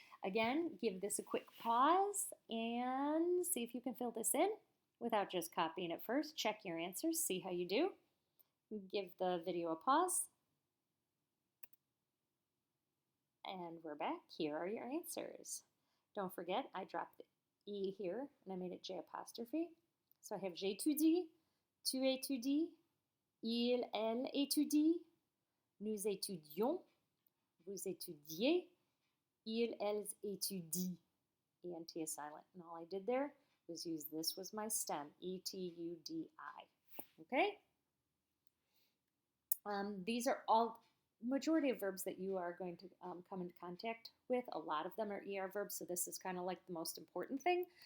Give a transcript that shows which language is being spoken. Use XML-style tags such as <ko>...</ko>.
<en>Again, give this a quick pause and see if you can fill this in without just copying it first. Check your answers, see how you do. Give the video a pause. And we're back. Here are your answers. Don't forget, I dropped the E here and I made it J apostrophe. So I have</en> <fr>j'étudie, tu étudies, il, elle étudie, nous étudions, vous étudiez, il, elles étudient.</fr> <en>ENT is silent. And all I did there was use this was my stem, E-T-U-D-I. Okay? These are all majority of verbs that you are going to come into contact with. A lot of them are ER verbs, so this is kind of like the most important thing.</en>